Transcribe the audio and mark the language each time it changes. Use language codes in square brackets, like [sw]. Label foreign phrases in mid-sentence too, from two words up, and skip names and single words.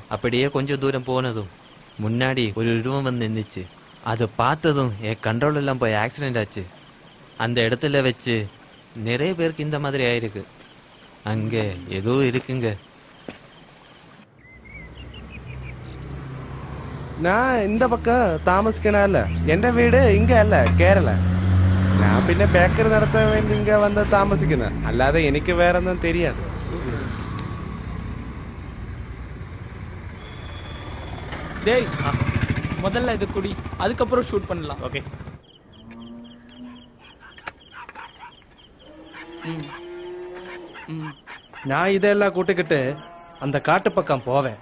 [ta] அப்படியே கொஞ்சம் தூரம் போனதும் முன்னாடி ஒரு உருவம் வந்து நின்றுச்சு. அதை பார்த்ததும் என் கண்ட்ரோல் எல்லாம் போய் ஆக்சிடென்ட் ஆச்சு. அந்த இடத்துல வச்சு நிறைய பேருக்கு இந்த மாதிரி ஆயிருக்கு. அங்கே ஏதோ இருக்குங்க. நான் இந்த பக்கம் താമസിക്കണല്ല. [ml] എൻ്റെ വീട് ഇങ്ങ അല്ല, കേരള. ഞാൻ പിന്നെ ബേക്കറി നടത്താൻ വേണ്ടി ഇങ്ങ വന്ന് താമസിക്കുന്നത്. അല്ലാതെ എനിക്ക് വേറൊന്നും தெரியாது. [ta] டேய், முதல்ல இது குடி, அதுக்கப்புறம் ஷூட் பண்ணலாம். ஓகே. நான் இதெல்லாம் கூட்டிக்கிட்டு அந்த காட்டு பக்கம் போவேன்.